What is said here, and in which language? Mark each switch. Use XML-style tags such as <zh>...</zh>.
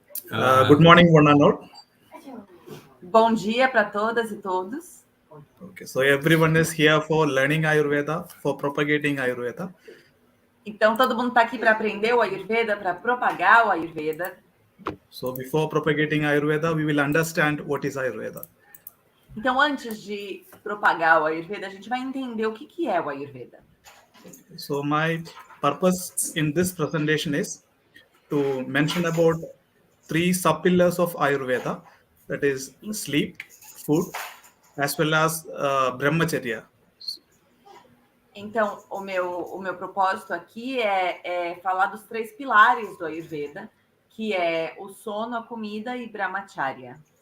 <en>Good morning, one and all.</en> <pt>Bom dia para todas e todos.</pt> <en>Okay, so everyone is here for learning Ayurveda, for propagating Ayurveda.</en> <pt>Então, todo mundo está aqui para aprender o Ayurveda, para propagar o Ayurveda.</pt> <en>So before propagating Ayurveda, we will understand what is Ayurveda.</en> <pt>Então, antes de propagar o Ayurveda, a gente vai entender o que é o Ayurveda.</pt> <en>So my purpose in this presentation is to mention about 3 sub-pillars of Ayurveda, that is sleep, food, as well as brahmacharya.</en> <pt>Então, o meu propósito aqui é falar dos 3 pilares do Ayurveda, que é o sono, a comida e brahmacharya.</pt>